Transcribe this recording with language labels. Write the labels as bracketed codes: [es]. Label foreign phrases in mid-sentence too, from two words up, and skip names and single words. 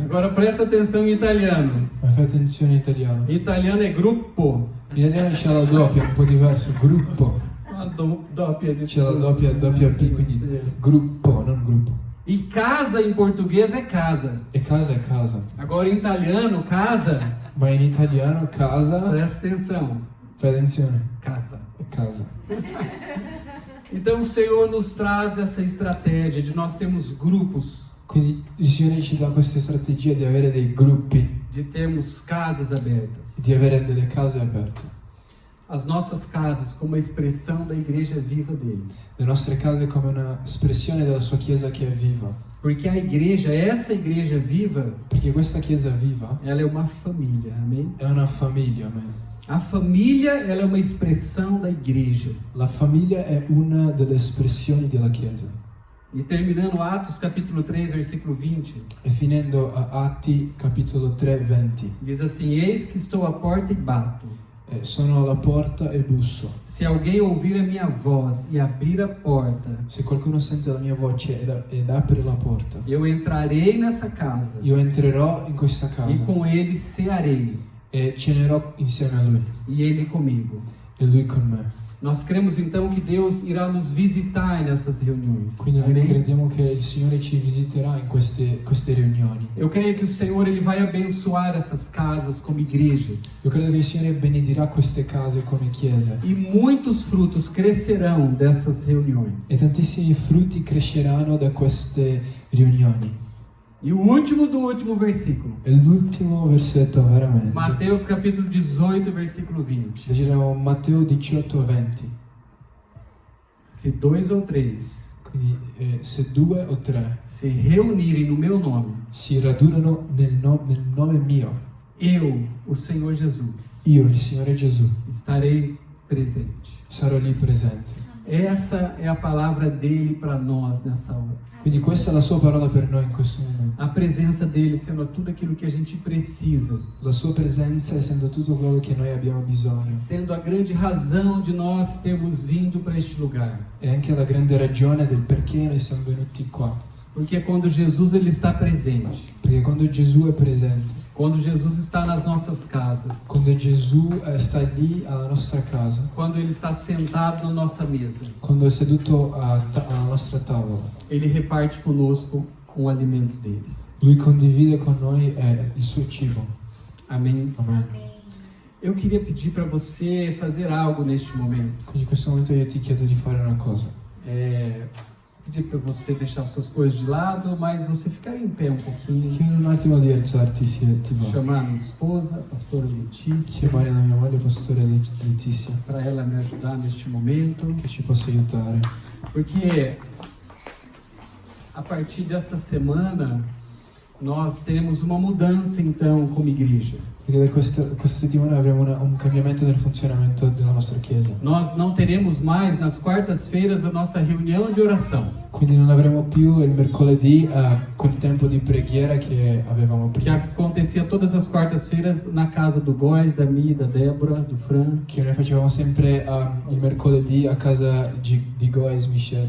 [pt] Agora presta atenção em italiano. [it] ma fai attenzione in italiano. [pt] Em italiano é gruppo. [it] In italiano c'è la doppia, un po' diverso, gruppo. [pt] A doppia de [it] C'è la doppia P, quindi gruppo, non gruppo. [pt] E casa em português é casa. [it] E casa è casa. [pt] Agora em italiano, casa, [it] Ma in italiano casa, [pt] presta atenção, [it] fai attenzione, [pt] casa. [it] è casa. [pt] Então o Senhor nos traz essa estratégia de nós termos grupos, [it] Quindi il Signore ci dà questa strategia di avere dei gruppi, [pt] de termos casas abertas. [it] di avere delle case aperte. [pt] As nossas casas como a expressão da igreja viva dele. [it] Le nostre case come una espressione della sua Chiesa che è viva. [pt] Porque a igreja, essa igreja viva, [it] Perché questa Chiesa viva [pt] ela é uma família, amém? [it] è una famiglia, amen. [pt] A família, ela é uma expressão da igreja. [it] La famiglia è una delle espressioni della Chiesa. [pt] E terminando Atos capítulo 3, versículo 20, [it] E finendo a Atti capitolo 3, 20. [pt] diz assim: Eis que estou à porta e bato. [it] Sono alla porta e busso. [pt] Se alguém ouvir a minha voz e abrir a porta, [it] Se qualcuno sente la mia voce ed apre la porta, [pt] eu entrarei nessa casa [it] io entrerò in questa e casa [pt] com ele cearei, [it] e cenerò insieme a lui [pt] e ele comigo. [it] e lui con me. [pt] Nós cremos então que Deus irá nos visitar nessas reuniões. [it] Quindi noi [pt] Amém? [it] crediamo che il Signore ci visiterà in queste riunioni. [pt] Eu creio que o Senhor ele vai abençoar essas casas como igrejas. [it] Io credo che il Signore benedirà queste case come chiese [pt] E muitos frutos crescerão dessas reuniões. [it] e tantissimi frutti cresceranno da queste riunioni. [pt] E o último do último versículo. [it] E l'ultimo versetto veramente. [pt] Mateus capítulo 18, versículo 20. [it] Leggeremo Matteo 18, 20. [pt] Se 2 ou 3 [it] Quindi se 2 o 3 [pt] se reunirem no meu nome, [it] si radunano nel nome mio, [pt] eu, o Senhor Jesus, [it] io, il Signore Gesù, [pt] estarei presente. [it] sarò lì presente. [pt] Essa é a palavra dele para nós nessa hora. [it] Quindi questa è la sua parola per noi in questo momento. [pt] A presença dele sendo tudo aquilo que a gente precisa, [it] La sua presenza essendo tutto quello che noi abbiamo bisogno. [pt] sendo a grande razão de nós termos vindo para este lugar. [it] E anche la grande ragione del perché noi siamo venuti qua. [pt] Porque quando Jesus ele está presente, [it] Perché quando Gesù è presente, [pt] quando Jesus está nas nossas casas, [it] quando Gesù sta lì alla nostra casa, [pt] quando ele está sentado na nossa mesa, [it] quando è seduto alla nostra tavola, [pt] ele reparte conosco o alimento dele. [it] Lui condivide con noi il suo cibo. [pt] Amém? [it] Amen. [pt] Eu queria pedir para você fazer algo neste momento. [it] Quindi in questo momento io ti chiedo di fare una cosa. [pt] Pedir para você deixar suas coisas de lado, mas você ficar em pé um [it] Ti [pt] pouquinho. [it] chiedo un attimo di alzarti se ti va. [pt] Chamar minha esposa, a pastora Letícia, [it] Chiamare la mia moglie, pastore Letizia, [pt] para ela me ajudar neste momento. [it] che ci possa aiutare. [pt] Porque a partir dessa semana nós teremos uma mudança então como igreja. [it] Perché da questa settimana avremo un cambiamento del funzionamento della nostra chiesa. [pt] Nós não teremos mais nas quartas-feiras a nossa reunião de oração. [it] Quindi non avremo più il mercoledì quel tempo di preghiera che avevamo que prima, [pt] acontecia todas as quartas-feiras na casa do Góis, da Mi, da Débora, do Fran. [it] che noi facevamo sempre il mercoledì a casa di Goes Michele.